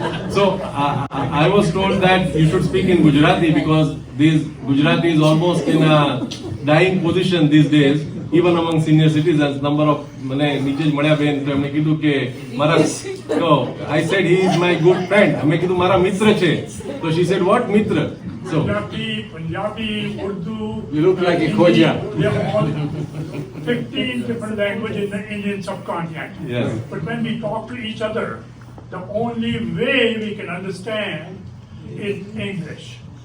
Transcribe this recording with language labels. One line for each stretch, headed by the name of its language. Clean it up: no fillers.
English: So I was told that you should speak in Gujarati because this Gujarati is almost in a dying position these days, even among senior citizens. Number of
Gujarati: મને નીચે જ મળ્યા બેન તો એમણે કીધું કે મારા તો
English: I said he is my good friend.
Gujarati: મેં કીધું મારા મિત્ર છે. તો
English: she said what મિત્ર? So Punjabi, Urdu. you look like a Khoja. We have all 15 different languages in the Indian subcontinent. Yes. But when we talk to each other, the only way we can understand is English.